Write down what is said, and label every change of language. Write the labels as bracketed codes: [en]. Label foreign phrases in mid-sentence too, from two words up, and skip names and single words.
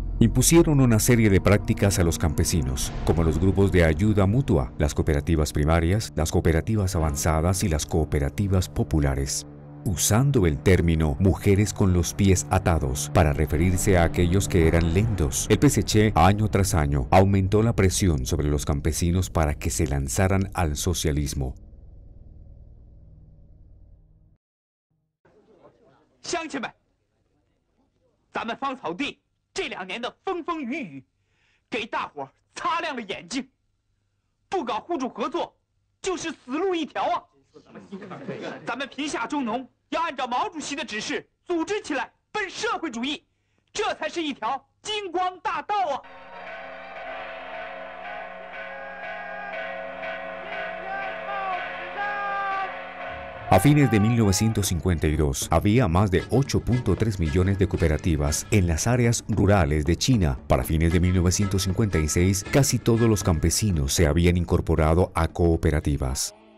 [es] Impusieron una serie de prácticas a los campesinos, como los grupos de ayuda mutua, las cooperativas primarias, las cooperativas avanzadas y las cooperativas populares, usando el término "mujeres con los pies atados" para referirse a aquellos que eran lentos. El PSC, año tras año, aumentó la presión sobre los campesinos para que se lanzaran al socialismo. [zh] 乡亲们，咱们芳草地这2年的风风雨雨，给大伙儿擦亮了眼睛。不搞互助合作，就是死路一条啊！咱们贫下中农要按照毛主席的指示组织起来，奔社会主义，这才是一条金光大道啊！ [es] A fines de 1952, había más de 8.3 millones de cooperativas en las áreas rurales de China. Para fines de 1956, casi todos los campesinos se habían incorporado a cooperativas.